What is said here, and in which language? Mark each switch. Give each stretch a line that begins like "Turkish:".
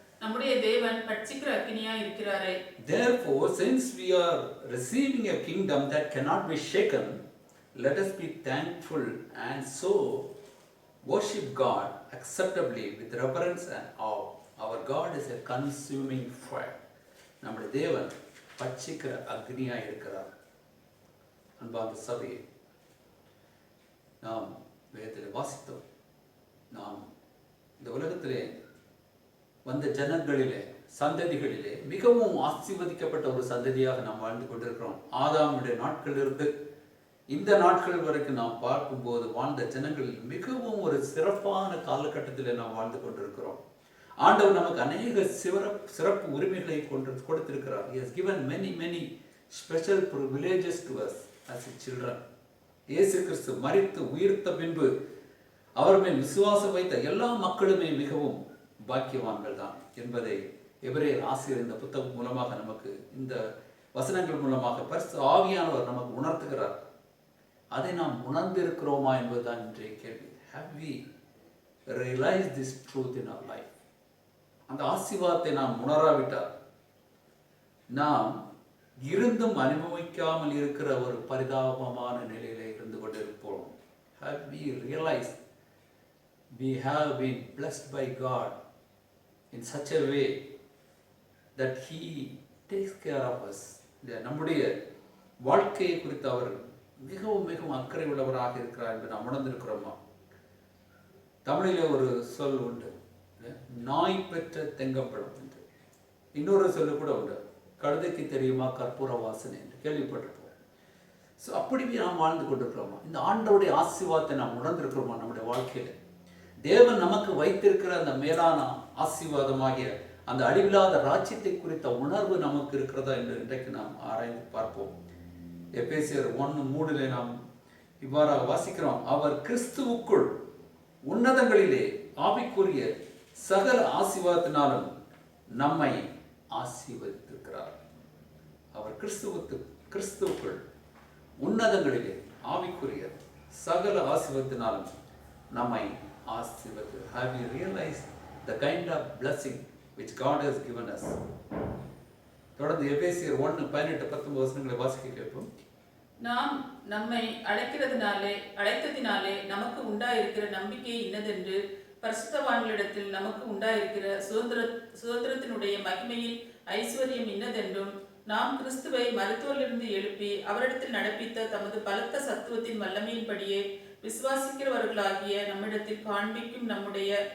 Tamil: நம்முடைய தேவன் பட்சிக்கிற அக்கினியாய் இருக்கிறாரே.
English: Therefore, since we are receiving a kingdom that cannot be shaken, let us be thankful and so worship God acceptably with reverence and awe. Our God is a consuming fire.
Tamil: நம்முடைய தேவன் பட்சிக்கிற அக்னியாய் இருக்கிறார். அன்பார்ந்த சபையே, நாம் வேதத்தில் வாசித்தோம். நாம் இந்த உலகத்திலே வந்த ஜனங்களிலே சந்ததிகளிலே மிகவும் ஆசீர்வதிக்கப்பட்ட ஒரு சந்ததியாக நாம் வாழ்ந்து கொண்டிருக்கிறோம். ஆதாமுடைய நாட்களிலிருந்து இந்த நாட்கள் வரைக்கும் நாம் பார்க்கும்போது வாழ்ந்த ஜனங்களில் மிகவும் ஒரு சிறப்பான காலகட்டத்தில் நாம் வாழ்ந்து கொண்டிருக்கிறோம். ஆண்டவர் நமக்கு அநேக சிறப்பு உரிமைகளை கொடுத்திருக்கிறார்.
English: He has given many special privileges to us as his children.
Tamil: இயேசு கிறிஸ்து மரித்து உயிர்த்த பின்பு அவர் மேல் விசுவாசம் வைத்த எல்லா மக்களுமே மிகவும் பாக்கியவான்கள் தான் என்பதை எபிரேயர் ஆசிரியர் இந்த புத்தகம் மூலமாக நமக்கு, இந்த வசனங்கள் மூலமாக பரிசுத்த ஆவியானவர் நமக்கு உணர்த்துகிறார். அதை நாம் உணர்ந்திருக்கிறோமா என்பதுதான் இன்றைய கேள்வி.
English: Have we realized this truth in our life?
Tamil: அந்த ஆசீர்வாதத்தை நாம் உணராவிட்டால் நாம் இருந்தும் அனுபவிக்காமல் இருக்கிற ஒரு பரிதாபமான நிலையில இருந்து கொண்டிருப்போம்.
English: Have we realized we have been blessed by God in such a way that he takes care of us?
Tamil: நம்முடைய வாழ்க்கையை குறித்து அவர் மிகவும் அக்கறை உள்ளவராக இருக்கிறார் என்று நாம் உணர்ந்திருக்கிறோமா? தமிழிலே ஒரு சொல் உண்டு, நாய் பெற்ற தெங்கப்பழம் என்று. இன்னொரு சொல்லு கூட உண்டு, கழுதைக்கு தெரியுமா கற்பூர வாசனை என்று கேள்விப்பட்டிருப்போம். ஸோ அப்படி நாம் வாழ்ந்து கொண்டிருக்கிறோமா? இந்த ஆண்டவருடைய ஆசீர்வாதத்தை நாம் உணர்ந்திருக்கிறோமா? நம்முடைய வாழ்க்கையில தேவன் நமக்கு வைத்திருக்கிற அந்த மேலான ஆசீர்வாதமாகிய அந்த அழிவில்லாத ராஜ்யத்தை குறித்த உணர்வு நமக்கு இருக்கிறதா என்று இன்றைக்கு நாம் ஆராய்ந்து பார்ப்போம். எபேசியர் 1:3 நாம் இவ்வாறாக வாசிக்கிறோம், அவர் கிறிஸ்துவுக்குள் உன்னதங்களிலே ஆவிக்குரிய சகல ஆசீர்வாதத்தினாலும் நம்மை ஆசீர்வதித்திருக்கிறார். அவர் கிறிஸ்துவுக்குள் உன்னதங்களிலே ஆவிக்குரிய சகல ஆசீர்வாதத்தினாலும் நம்மை ஆசீர்வதி.
English: Have you realized the kind of blessing which God has given us?
Tamil: தொடர்ந்து எபேசியர் 1:18-19 வசனங்களை வாசிக்க கேட்போம். நாம் நம்மை அழைத்ததினாலே நமக்கு உண்டாயிருக்கிற நம்பிக்கை இன்னதென்று பரிசுத்தவான்களிடத்தில் நமக்கு உண்டாயிருக்கிற சுதந்திரத்தினுடைய மகிமையின் ஐஸ்வர்யம் இன்னதென்றும் நாம் கிறிஸ்துவை மருத்துவரிலிருந்து எழுப்பி அவரிடத்தில் நடப்பித்த தமது பலத்த சத்துவத்தின் வல்லமையின்படியே விசுவாசிக்கிறவர்களாகிய நம்மிடத்தில் காண்பிக்கும் நம்முடைய